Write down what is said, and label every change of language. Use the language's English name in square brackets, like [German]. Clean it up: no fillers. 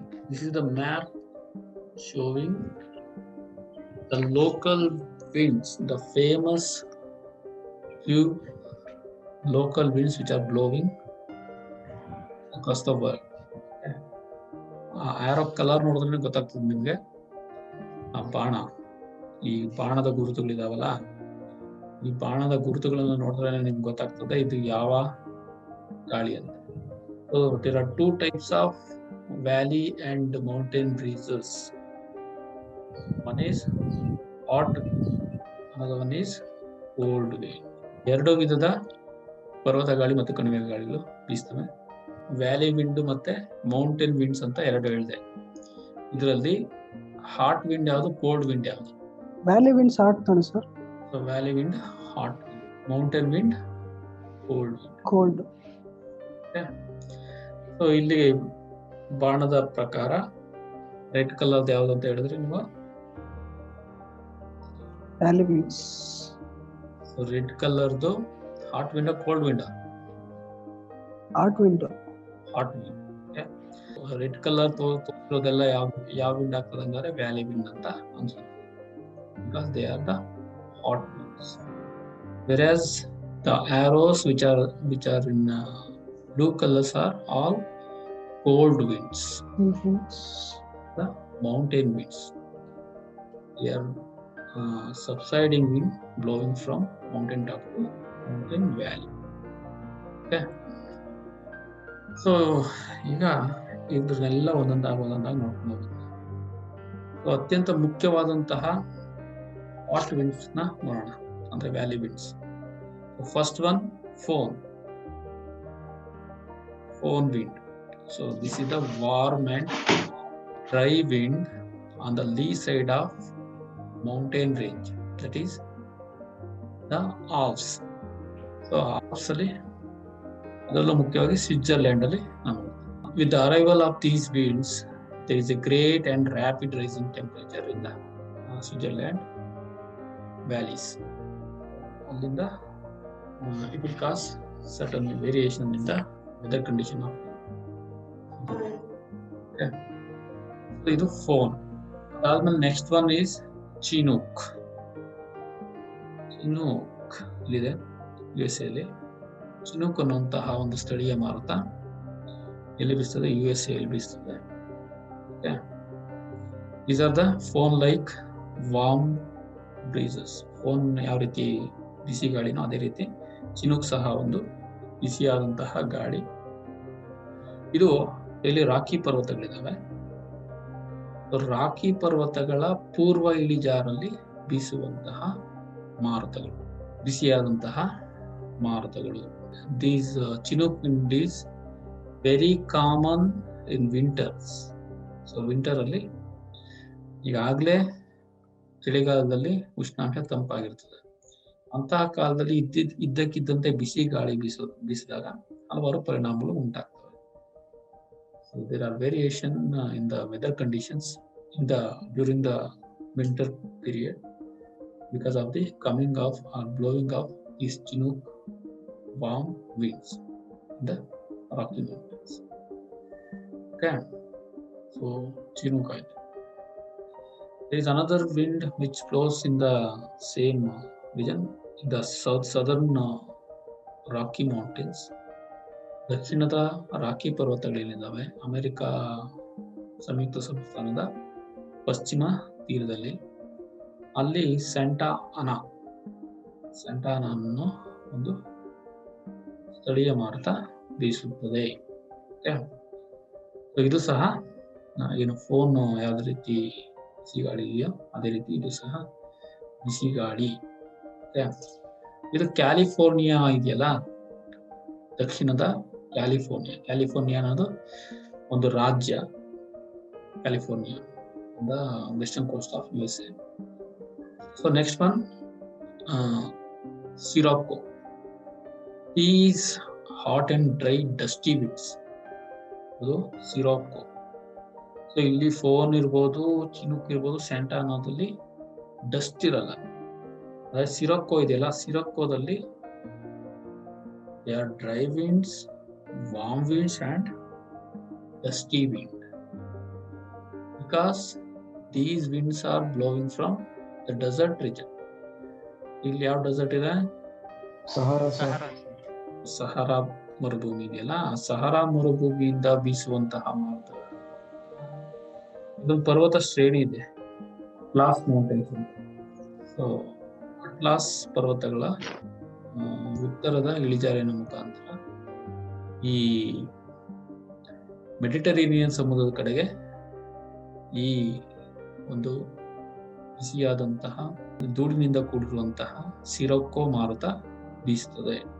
[English] This is the map showing the local winds, the famous few local winds which are blowing across the world. [Kannada] Arrow colour ನೋಡಿದ್ರೆ ಗೊತ್ತಾಗ್ತದೆ ನಿಮ್ಗೆ. ಆ ಬಾಣ, ಈ ಬಾಣದ ಗುರುತುಗಳಿದಾವಲ್ಲ, ಈ ಬಾಣದ ಗುರುತುಗಳನ್ನು ನೋಡಿದ್ರೆ ನಿಮ್ಗೆ ಗೊತ್ತಾಗ್ತದೆ ಇದು ಯಾವ ಗಾಳಿ ಅಂತ. [English] So there are two types of valley and mountain breezes. One is hot, another one is cold wind. [Kannada] ಎರಡು ವಿಧದ ಪರ್ವತ ಗಾಳಿ ಮತ್ತು ಕಣಿವೆ ಗಾಳಿಗಳು ಬೀಸ್ತವೆ. ವ್ಯಾಲಿ ವಿಂಡ್ ಮತ್ತೆ ಮೌಂಟೇನ್ ವಿಂಡ್ಸ್ ಅಂತ ಎರಡು ಹೇಳಿದೆ. ಇದರಲ್ಲಿ ಹಾಟ್ ವಿಂಡ್ ಯಾವುದು, ಕೋಲ್ಡ್ ವಿಂಡ್ ಯಾವುದು? ವ್ಯಾಲಿ ವಿಂಡ್ಸ್ ಹಾಟ್ ತಾನೆ sir? [English] So valley wind hot, mountain wind cold. Cold. [Kannada] So ಇಲ್ಲಿ ಬಾಣದ ಪ್ರಕಾರ ರೆಡ್ ಕಲರ್ ಯಾವ್ದು ಅಂತ ಹೇಳಿದ್ರೆ ನೀವು? [English] Valley winds. So red ಕಲರ್ದು hot wind cold wind? Hot wind. Hot wind. [Kannada] Red colour ತೋರಿಸೋದೆಲ್ಲ ಯಾವ ವಿಂಡ್ ಆಗ್ತದೆ ಅಂದ್ರೆ ವ್ಯಾಲಿ ವಿಂಡ್ ಅಂತ ಅನ್ಸುತ್ತೆ, [English] Because they are the hot winds. Whereas the arrows which are in blue colors are all cold winds. The mountain winds, they are subsiding wind blowing from mountain top to mountain valley. [Kannada] Okay, so ಈಗ ಇದ್ರನ್ನೆಲ್ಲ ಒಂದೊಂದಾಗಿ ನೋಡ್ಕೊಂಡು ಹೋಗುತ್ತೆ. So ಅತ್ಯಂತ ಮುಖ್ಯವಾದಂತಹ hot winds ನ ನೋಡೋಣ, ಅಂದ್ರೆ valley winds. [English] First one, foehn wind. So this is the warm and dry wind on the lee side of mountain range, that is the Alps. [Kannada] So Alps ಅಲ್ಲಿ ಅದರಲ್ಲೂ ಮುಖ್ಯವಾಗಿ ಸ್ವಿಟ್ಜರ್ಲ್ಯಾಂಡ್ ಅಲ್ಲಿ ನಾವು. [English] With the arrival of these winds, there is a great and rapid rising temperature in the Switzerland valleys. ಅಲ್ಲಿಂದ it will cause certain variation in the weather condition of. [Kannada] Okay, so ಇದು phone. [English] ಅದಾದ್ಮೇಲೆ next one is chinook. [Kannada] ಇಲ್ಲಿದೆ USA ಅಲ್ಲಿ. Chinook ಅನ್ನುವಂತಹ ಒಂದು ಸ್ಥಳೀಯ ಮಾರುತ ಎಲ್ಲಿ ಬೀಸ್ತದೆ? USA ಅಲ್ಲಿ ಬೀಸ್ತದೆ. [English] These are the phone like warm breezes. [Kannada] Phone ಯಾವ ರೀತಿ ಬಿಸಿ ಗಾಳಿನೋ ಅದೇ ರೀತಿ ಚಿನೂಕ್ ಸಹ ಒಂದು ಬಿಸಿಯಾದಂತಹ ಗಾಳಿ. ಇದು ಇಲ್ಲಿ ರಾಕಿ ಪರ್ವತಗಳಿದಾವೆ. ರಾಕಿ ಪರ್ವತಗಳ ಪೂರ್ವ ಇಳಿಜಾರಲ್ಲಿ ಬೀಸುವಂತಹ ಮಾರುತಗಳು, ಬಿಸಿಯಾದಂತಹ ಮಾರುತಗಳು. [English] These Chinook wind is very common in winters. [Kannada] So winter ಅಲ್ಲಿ ಈಗಾಗಲೇ ಚಳಿಗಾಲದಲ್ಲಿ ಉಷ್ಣಾಂಶ ತಂಪಾಗಿರ್ತದೆ. ಅಂತಹ ಕಾಲದಲ್ಲಿ ಇದ್ದಕ್ಕಿದ್ದಂತೆ ಬಿಸಿ ಗಾಳಿ ಬೀಸಿದಾಗ ಹಲವಾರು ಪರಿಣಾಮಗಳು ಉಂಟಾಗ್ತವೆ. [English] So there are variation in the weather conditions during the winter period because of the coming of or blowing of these Chinook warm winds in the Rocky Mountains. Okay, so Chinook. There is another wind which blows in the same region, in the southern Rocky Mountains. [Kannada] ದಕ್ಷಿಣದ rakhi ಪರ್ವತಗಳೇನಿದ್ದಾವೆ America ಸಂಯುಕ್ತ ಸಂಸ್ಥಾನದ ಪಶ್ಚಿಮ ತೀರದಲ್ಲಿ, ಅಲ್ಲಿ Santa ಅನಾ ಅನ್ನೋ ಒಂದು ಸ್ಥಳೀಯ ಮಾರುತ ಬೀಸುತ್ತದೆ. ಇದು ಸಹ ಏನು ಫೋನ್ ಯಾವ್ದು ರೀತಿ ಬಿಸಿ ಗಾಳಿ ಇದೆಯೋ ಅದೇ ರೀತಿ ಇದು ಸಹ ಬಿಸಿ ಗಾಳಿ. ಇದು ಕ್ಯಾಲಿಫೋರ್ನಿಯಾ ಇದೆಯಲ್ಲ, ದಕ್ಷಿಣದ ಕ್ಯಾಲಿಫೋರ್ನಿಯಾ ಅನ್ನೋದು ಒಂದು ರಾಜ್ಯ. [English] California western coast of USA. So next one sirocco. Is hot and dry dusty winds. [Kannada] ಅದು ಸಿರಾಕೋ. ಸೊ ಇಲ್ಲಿ ಫೋನ್ ಇರ್ಬೋದು, ಚಿನೂಕ್ ಇರ್ಬೋದು, ಸ್ಯಾಂಟಾ ಅನ್ನೋದಲ್ಲಿ ಡಸ್ಟ್ ಇರಲ್ಲ. ಅದೇ ಸಿರಾಕೋ ಇದೆಯಲ್ಲ, ಸಿರಾಕೋದಲ್ಲಿ [English] there are dry winds, warm winds and dusty wind, because these winds are blowing from the desert region. [Kannada] ಇಲ್ಲಿ ಯಾವ dessert ಇದೆ? ಸಹಾರಾ ಮರುಭೂಮಿ ಇದೆಯಲ್ಲ, ಸಹರಾ ಮರುಭೂಮಿಯಿಂದ ಬೀಸುವಂತಹ ಮಾರುತಗಳು. ಇದೊಂದು ಪರ್ವತ ಶ್ರೇಣಿ ಇದೆ, ಅಟ್ಲಾಸ್ ಮೌಂಟೇನ್ಸ್ ಅಂತ. ಸೊ ಅಟ್ಲಾಸ್ ಪರ್ವತಗಳ ಉತ್ತರದ ಇಳಿಜಾರಿನ ಮುಖಾಂತರ ಈ ಮೆಡಿಟರೇನಿಯನ್ ಸಮುದ್ರದ ಕಡೆಗೆ ಈ ಒಂದು ಬಿಸಿಯಾದಂತಹ ಧೂಳಿನಿಂದ ಕೂಡಿರುವಂತಹ ಸಿರೊಕ್ಕೋ ಮಾರುತ ಬೀಸುತ್ತದೆ.